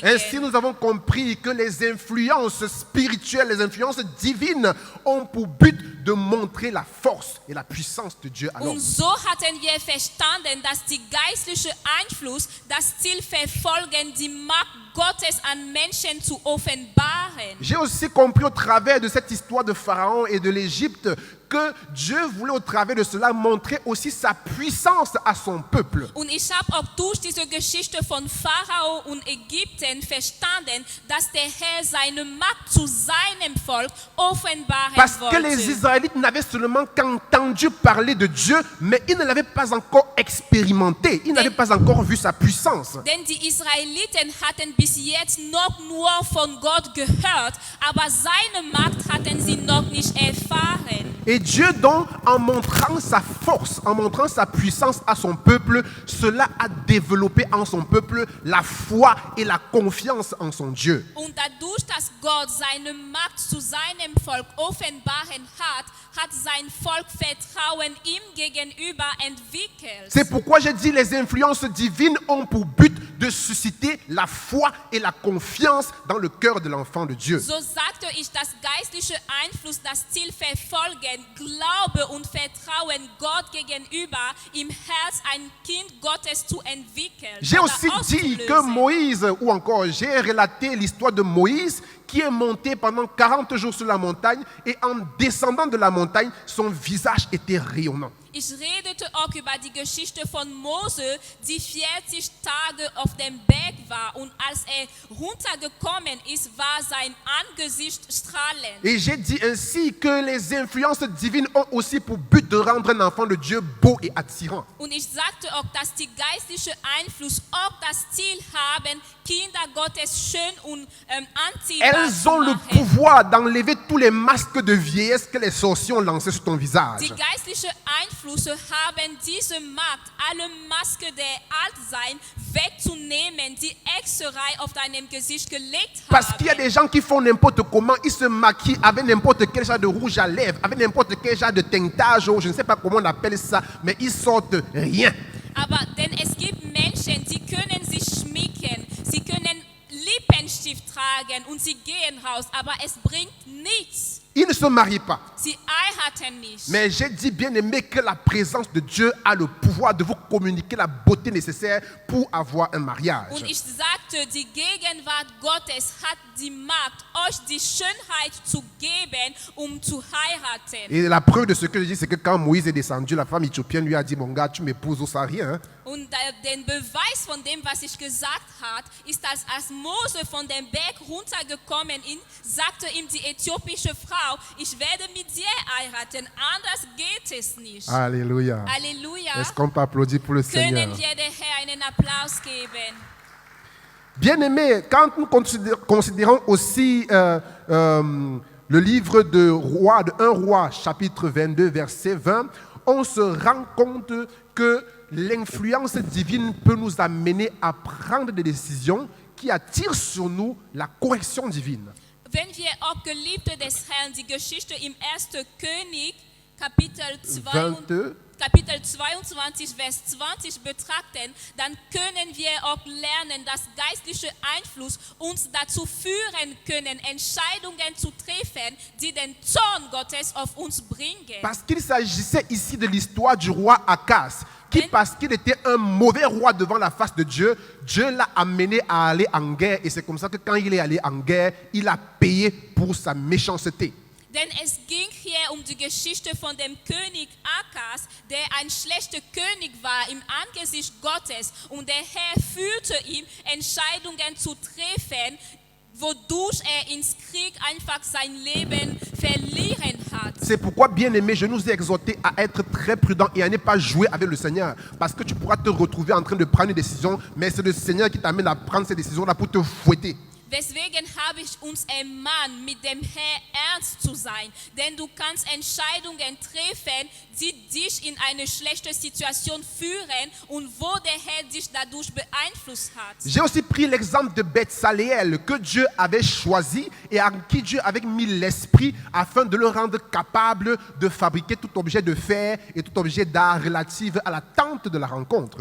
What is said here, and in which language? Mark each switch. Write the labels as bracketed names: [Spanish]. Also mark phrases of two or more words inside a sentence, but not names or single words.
[French] Ainsi, nous avons compris que les influences spirituelles, les influences divines ont pour but de montrer la force et la puissance de Dieu à l'homme. [German] Und so hatten wir verstanden, dass die geistliche Einfluss das Ziel verfolgen, die Macht Gottes an Menschen zu offenbaren. [French] J'ai aussi compris au travers de cette histoire de Pharaon et de l'Égypte que Dieu voulait au travers de cela montrer aussi sa puissance à son peuple. [German] Und ich habe auch durch diese Geschichte von Pharao und Ägypten verstanden, dass der Herr seine Macht zu seinem Volk offenbaren [French] Parce que [German] wollte. [French] les Israélites n'avaient seulement qu'entendu parler de Dieu, mais ils ne l'avaient pas encore expérimenté. Ils n'avaient pas encore vu sa puissance. [German] Denn die Israeliten hatten bis jetzt noch nur von Gott gehört, aber seine Macht hatten sie noch nicht erfahren. [French] Et Dieu donc, en montrant sa force, en montrant sa puissance à son peuple, cela a développé en son peuple la foi et la confiance en son Dieu. [German] Und dadurch, dass Gott seine Macht zu seinem Volk offenbaren hat, hat sein Volk Vertrauen ihm gegenüber entwickelt. [French] C'est pourquoi j'ai dit les influences divines ont pour but de susciter la foi et la confiance dans le cœur de l'enfant de Dieu. [German] So sagte ich, dass geistliche Einfluss das Ziel verfolgen, Glaube und Vertrauen Gott gegenüber im Herz ein Kind Gottes zu entwickeln. [French] J'ai [German] oder [French] aussi dit que [German] auszulösen. [French] Moïse, ou encore j'ai relaté l'histoire de Moïse qui est monté pendant 40 jours sur la montagne et en descendant de la montagne, son visage était rayonnant. [German] Ich redete auch über die Geschichte von Mose, die 40 Tage auf dem Berg war und als runtergekommen ist, war sein Angesicht strahlend. [French] Et j'ai dit ainsi que les influences divines ont aussi pour but de rendre un enfant de Dieu beau et attirant. [German] Und ich sagte auch, dass die geistliche Einfluss auch das Ziel haben, Kinder Gottes schön und anziehbar [French] Elles [German] zu [French] ont le [German] machen. [French] pouvoir d'enlever tous les masques de vieillesse que les sorciers ont lancés sur ton visage. [German] Die geistliche Einflüsse haben diese Macht, alle Maske der Altsein wegzunehmen, die Exerei auf deinem Gesicht gelegt [French] Parce qu'il y a [German] haben. [French] des gens qui font n'importe comment, ils se maquillent avec n'importe quel genre de rouge à lèvres, avec n'importe quel genre de teintage, ou je ne sais pas comment on appelle ça, mais ils sortent rien. [German] Aber denn es gibt Menschen, die können sich schminken, sie können Lippenstift tragen und sie gehen raus, aber es bringt nichts. [French] Ils ne se marient pas. [German] Sie heiraten nicht. [French] Mais j'ai dit bien aimé que la présence de Dieu a le pouvoir de vous communiquer la beauté nécessaire pour avoir un mariage. [German] Und ich sagte, die Gegenwart Gottes hat die Macht, euch die Schönheit zu geben, zu heiraten. [French] Et la preuve de ce que je dis, c'est que quand Moïse est descendu, la femme éthiopienne lui a dit, mon gars, tu m'épouses ou ça rien. Hein? [German] Und den Beweis von dem, was ich gesagt habe, ist, dass als Mose von dem Berg runtergekommen ist, sagte ihm die äthiopische Frau, ich werde mit dir heiraten, anders geht es nicht. [French] Alléluia. [German] Halleluja. [French] Est-ce qu'on peut applaudir pour le Seigneur? [German] Können wir der Herr einen Applaus geben? [French] Bien-aimés, quand nous considérons aussi le livre de 1 roi, chapitre 22, verset 20, on se rend compte que l'influence divine peut nous amener à prendre des décisions qui attirent sur nous la correction divine. [German] Wenn wir auch Geliebte des Herrn die Geschichte im 1. König, Kapitel 22, Vers 20 betrachten, dann können wir auch lernen, dass geistlicher Einfluss uns dazu führen können, Entscheidungen zu treffen, die den Zorn Gottes auf uns bringen. [French] Parce qu'il s'agissait ici de l'histoire du roi Akaz, qui, parce qu'il était un mauvais roi devant la face de Dieu, Dieu l'a amené à aller en guerre. Et c'est comme ça que quand il est allé en guerre, il a payé pour sa méchanceté. [German] Denn es ging hier die Geschichte von dem König Akas, der ein schlechter König war im Angesicht Gottes. Und der Herr führte ihm, Entscheidungen zu treffen, wodurch ins Krieg einfach sein Leben verlieren hat. [French] C'est pourquoi, bien-aimé, je nous ai exhortés à être très prudents et à ne pas jouer avec le Seigneur. Parce que tu pourras te retrouver en train de prendre une décision, mais c'est le Seigneur qui t'amène à prendre ces décisions-là pour te fouetter. [German] Deswegen habe ich uns ermahnt, mit dem Herrn ernst zu sein. Denn du kannst Entscheidungen treffen, die dich in eine schlechte Situation führen und wo der Herr dich dadurch beeinflusst hat. [French] J'ai aussi pris l'exemple de Betsaléel que Dieu avait choisi et à qui Dieu avait mis l'esprit afin de le rendre capable de fabriquer tout objet de fer et tout objet d'art relatif à la tente de la rencontre.